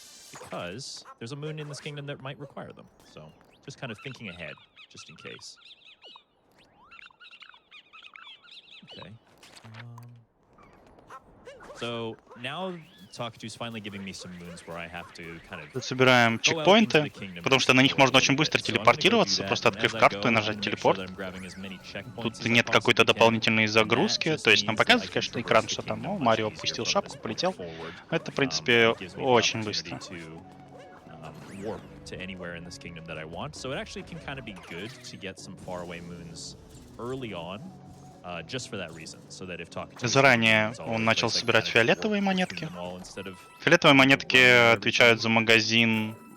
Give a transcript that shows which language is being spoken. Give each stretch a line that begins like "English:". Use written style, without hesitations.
English: Because there's a moon in this kingdom that might require them. So just kind of thinking ahead, just in case. Okay. So now Talkatu's finally giving me some moons where I have to kind of...
Russian: Собираем чекпоинты, потому что на них можно очень быстро телепортироваться, просто открыв карту и нажать телепорт. Тут нет какой-то дополнительной загрузки, то есть нам показывает, конечно, экран, что там, о, Марио опустил шапку, полетел. Это, в принципе, очень быстро.
English: To anywhere in this kingdom that I want. So it actually can kind of be good to get some faraway moons early on, just for that reason. So that if Talkatu...
Russian: Заранее он начал собирать фиолетовые монетки. Фиолетовые монетки отвечают за магазин.